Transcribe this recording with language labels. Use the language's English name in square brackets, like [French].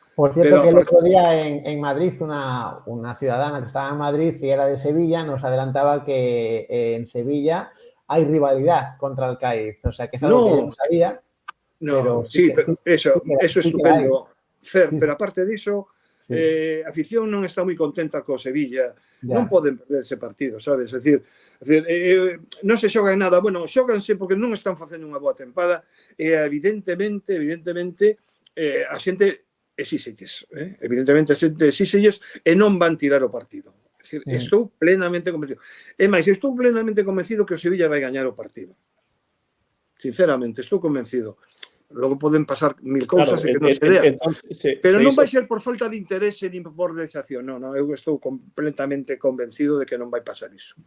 [Spanish] Por cierto, que el otro día en Madrid, una ciudadana que estaba en Madrid y era de Sevilla, nos adelantaba que en Sevilla hay rivalidad contra el Cádiz. O sea, que es algo que yo no sabía. [Galician] No, sí, pero eso é estupendo. Pero aparte diso, a afición non está moi contenta co Sevilla. Non poden perder ese partido, sabes? É dicir, non se xoga en nada. Bueno, xóganse porque non están facendo unha boa tempada e evidentemente a xente exíxelles, evidentemente exíxelles e non van tirar o partido. É dicir, estou plenamente convencido. É máis, estou plenamente convencido que o Sevilla vai gañar o partido. Sinceramente, estou convencido. Logo poden pasar mil cousas e que non se dean. Pero non vai ser por falta de interese nin por desación. Non, eu estou completamente convencido de que non vai pasar iso.